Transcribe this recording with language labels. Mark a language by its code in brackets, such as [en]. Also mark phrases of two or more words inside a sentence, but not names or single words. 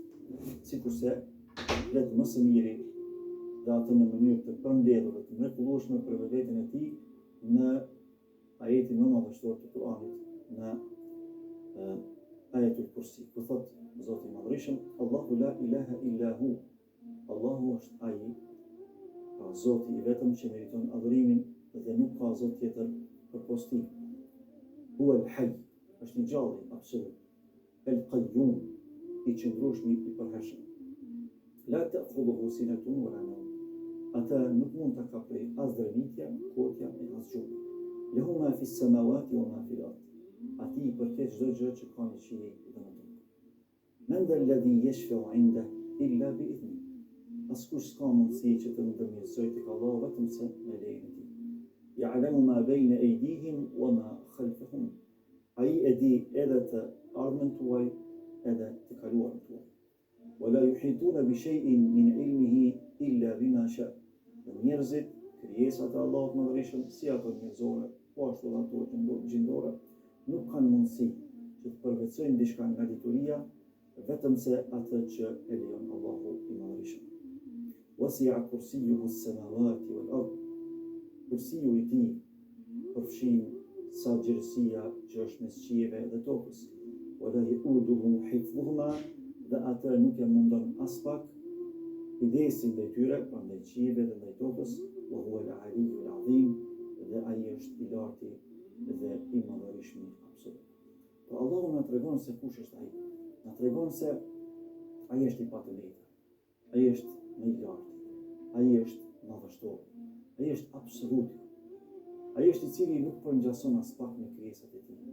[sq] Sikurse flet më së miri dhe atë në mënyrë të përmbledhur dhe të mrekullueshme për veten e tij në ajetin më madhështor të Kuranit, në ajetul Kursi, ku thot Zoti i Madhërisëm, [ar] الله لا إله إلا هو. [sq] Allahu është ai, pra Zoti i vetëm që meriton adhurimin dhe nuk ka Zot tjetër përpos tij. [ar] هو الحي, [sq] është i gjallë absolut. El-qayyum, i qëndrueshmi i përhershëm. [ar] لا تأخذه سنة ولا نوم. [sq] Ata nuk mund ta kapë as dërmitja, kotja e as gjumë. [ar] له ما في السماوات وما في الأرض. [sq] Ati i përket çdo gjë që ka në qiell dhe në tokë. [ar] من ذا الذي يشفع عنده إلا بإذنه. [sq] Askush s'ka mundësi që të ndërmjetësojë tek Allahu vetëm se me lejen e tij. [ar] يعلم ما بين أيديهم وما خلفهم. [sq] Ai e di edhe të ardhmen tuaj edhe të kaluarën tuaj. [ar] ولا يحيطون بشيء من علمه إلا بما شاء. [sq] Njerëzit, krijesat e Allahut Madhërisëm, si ato njerëzore, po ashtu edhe ato gjindore, nuk kanë mundësi që të përvetsojnë diçka nga dituria, vetëm se atë që e lejon Allahu i Madhërisëm. [ar] وسع كرسيه السماوات والأرض. [sq] Kursiu i tij përfshin sa gjerësia që është mes qiejve dhe tokës. [ar] ولا يؤوده حفظهما, [sq] dhe atë nuk e mundon as pak kujdesin ndaj tyre, prandaj qiejve dhe ndaj tokës. [ar] وهو العلي العظيم, [sq] dhe ai është i larti dhe i madhërisht absolut. Po Allahu na tregon se kush është ai. Na tregon se ai është i patëlejtë. Ai është më i lartë. Ai është madhështor. Ai është absolut. Ai është i cili nuk përngjason as pak me krijesat e tij.